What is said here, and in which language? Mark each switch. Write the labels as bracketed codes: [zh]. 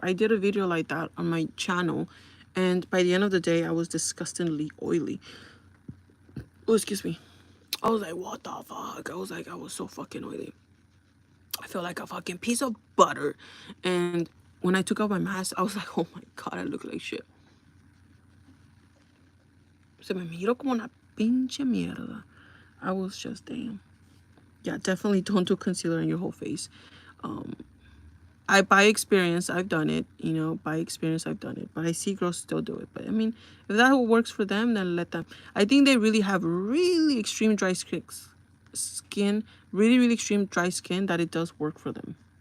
[en] I did a video like that on my channel. And by the end of the day, I was disgustingly oily. Oh, excuse me. I was like, what the fuck? I was so fucking oily. I felt like a fucking piece of butter. And when I took off my mask, I was like, oh my God, I look like shit. [es] Se me miro como una pinche mierda. [en] I was just, damn. Yeah, definitely don't do concealer on your whole face. By experience, I've done it. You know, by experience, I've done it. But I see girls still do it. But I mean, if that works for them, then let them. I think they really have really extreme dry skin, really extreme dry skin, that it does work for them.